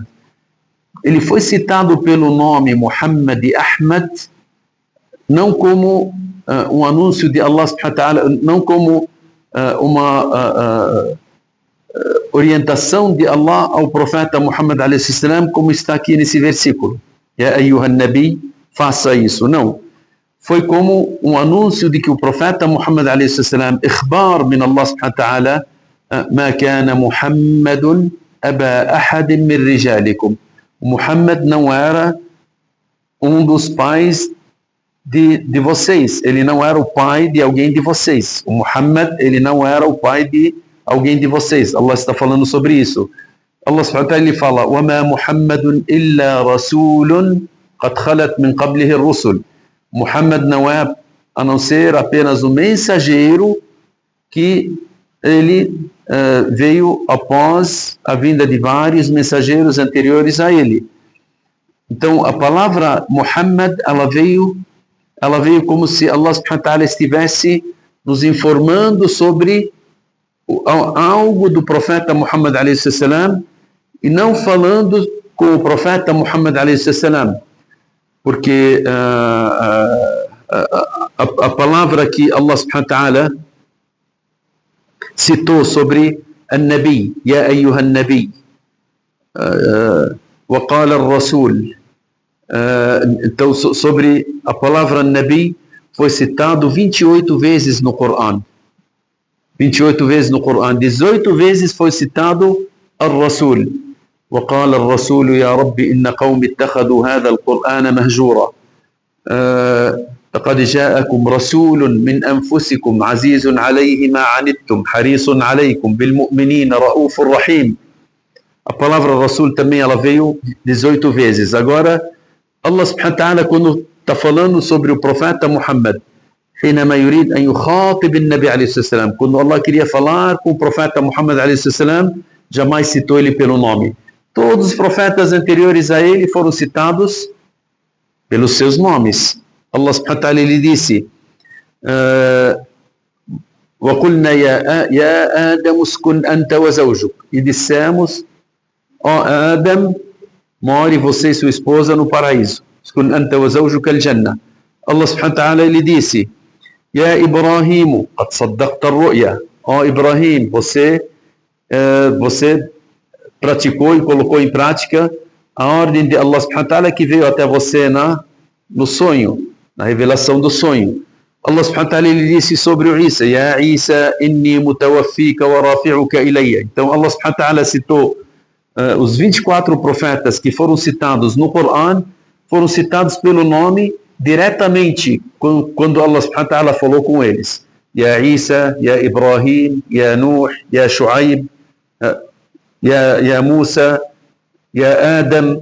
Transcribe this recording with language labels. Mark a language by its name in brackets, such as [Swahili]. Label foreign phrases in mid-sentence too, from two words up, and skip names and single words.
[Portuguese] Ele foi citado pelo nome Muhammad e Ahmad, não como um anúncio de [Arabic] الله سبحانه وتعالى, [Portuguese] não como uma orientação de Allah ao profeta Muhammad [Arabic] عليه السلام, [Portuguese] como está aqui nesse versículo. [Arabic] يا أيها النبي, [Portuguese] faça isso. Não. Foi como um anúncio de que o profeta Muhammad [Arabic] عليه السلام، إخبار من الله سبحانه وتعالى، ما كان محمد أبا أحد من رجالكم. [Portuguese] Muhammad não era um dos pais de vocês. Ele não era o pai de alguém de vocês. O Muhammad, ele não era o pai de alguém de vocês. Allah está falando sobre isso. [Arabic] الله سبحانه وتعالى, [Portuguese] ele fala: [Arabic] وَمَا مُحَمَّدٌ إِلَّا رَسُولٌ قَدْ خَلَتْ مِنْ قَبْلِهِ الرُّسُلُ. [Portuguese] Muhammad não é a não ser apenas um mensageiro que ele veio após a vinda de vários mensageiros anteriores a ele. Então, a palavra Muhammad, ela veio como se [Arabic] الله سبحانه وتعالى [Portuguese] estivesse nos informando sobre algo do profeta Muhammad [Arabic] عليه السلام, [Portuguese] e não falando com o profeta Muhammad [Arabic] عليه السلام, [Portuguese] porque a palavra que [Arabic] الله سبحانه وتعالى [Portuguese] citou sobre [Arabic] النبي يا أيها النبي وقال الرسول. [Portuguese] Então, sobre a palavra Nabi, foi citado 28 vezes no Corão. 28 vezes no Corão. 18 vezes foi citado الرسول. [Arabic] وقال الرسول يا رب إن قوم اتخذوا هذا القرآن مهجورا. لقد جاءكم رسول من أنفسكم عزيز عليه ما عنتم حريص عليكم بالمؤمنين رؤوف رحيم. [Portuguese] A palavra Rasul também ela veio 18 vezes. Agora, [Arabic] الله سبحانه وتعالى, [Portuguese] quando está falando sobre o profeta Muhammad, [Arabic] حينما يريد أن يخاطب النبي عليه الصلاة والسلام, [Portuguese] quando Allah queria falar com o profeta Muhammad [Arabic] عليه الصلاة والسلام, [Portuguese] jamais citou ele pelo nome. Todos os profetas anteriores a ele foram citados pelos seus nomes. [Arabic] الله سبحانه وتعالى, [Portuguese] ele disse: [Arabic] وَقُلْنَا يَا آدَمُ اسْكُنْ أَنْتَ وَزَوْجُكَ. [Portuguese] E dissemos: ó Adam, more você e sua esposa no paraíso. [Arabic] اسْكُنْ أَنْتَ وَزَوْجُكَ الْجَنَّةِ. الله سبحانه وتعالى, [Portuguese] ele disse: [Arabic] يَا إِبْرَاهِيمُ قَدْ صَدَّقْتَ الرُّؤْيَا. [Portuguese] Ó Ibrahim, você praticou e colocou em prática a ordem de [Arabic] الله سبحانه وتعالى [Portuguese] que veio até você no sonho, na revelação do sonho. [Arabic] الله سبحانه وتعالى, [Portuguese] ele disse sobre o Isa: [Arabic] يا عيسى، إني متوفيك و رافعك إلي. [Portuguese] Então [Arabic] الله سبحانه وتعالى [Portuguese] citou os 24 profetas que foram citados no Corão, foram citados pelo nome diretamente quando [Arabic] الله سبحانه وتعالى [Portuguese] falou com eles. [Arabic] يا عيسى، يا إبراهيم، يا نوح، يا شعيب، يا موسى، يا آدم.